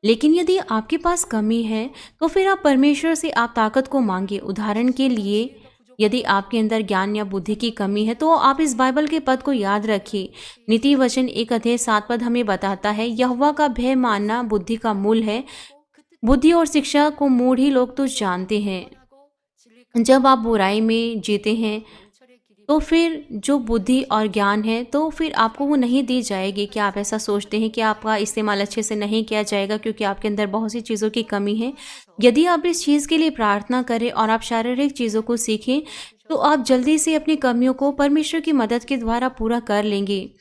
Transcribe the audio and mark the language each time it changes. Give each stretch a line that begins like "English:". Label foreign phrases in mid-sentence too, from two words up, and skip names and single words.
Hindi: लेकिन यदि आपके पास कमी है, तो फिर आप परमेश्वर से आप ताकत को मांगिए। उदाहरण के लिए, यदि आपके अंदर ज्ञान या बुद्धि की कमी है, तो आप इस बाइबल के पद को याद रखिए। नीति वचन 1 अध्याय 7 पद हमें बताता है, यहोवा का भय मानना बुद्धि का मूल है।
Korean: 그 뜻
Hindi: बुद्धि और शिक्षा को मूढ़ ही लोग तो जानते हैं।
Korean: 하고 진리
Hindi: जब आप बुराई में जीते हैं,
Korean: 영철의 길이
Hindi: तो फिर जो बुद्धि और ज्ञान है, तो फिर आपको वो नहीं दी जाएगी। कि आप ऐसा सोचते हैं कि आपका इस्तेमाल अच्छे से नहीं किया जाएगा क्योंकि आपके अंदर बहुत सी चीज़ों की कमी है। यदि आप इस चीज़ के लिए प्रार्थना करें और आप शारीरिक चीज़ों को सीखें, तो आप जल्दी से अपनी कमियों को परमेश्वर की मदद के द्वारा पूरा कर लेंगे।